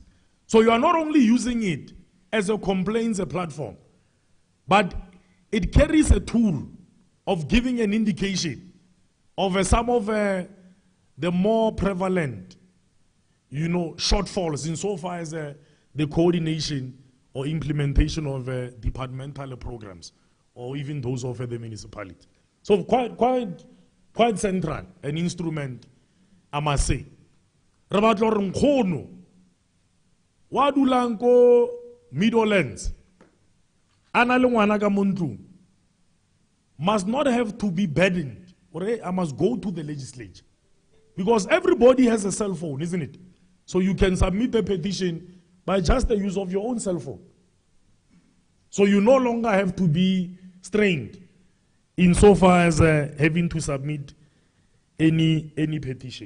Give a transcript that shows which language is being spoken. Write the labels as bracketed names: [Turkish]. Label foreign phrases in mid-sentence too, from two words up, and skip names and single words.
[English] So you are not only using it as a complaints platform, but it carries a tool of giving an indication of some of the more prevalent, shortfalls insofar as the coordination or implementation of departmental programs, or even those of the municipality. So quite central, an instrument, I must say. [Tswana] Rabatlo Nkhono, Wadulanko Middlelands, ana le ngwana ka mo ntlong [English] must not have to be burdened, or I must go to the legislature. Because everybody has a cell phone, isn't it? So you can submit a petition by just the use of your own cell phone. So you no longer have to be strained insofar as having to submit any petition.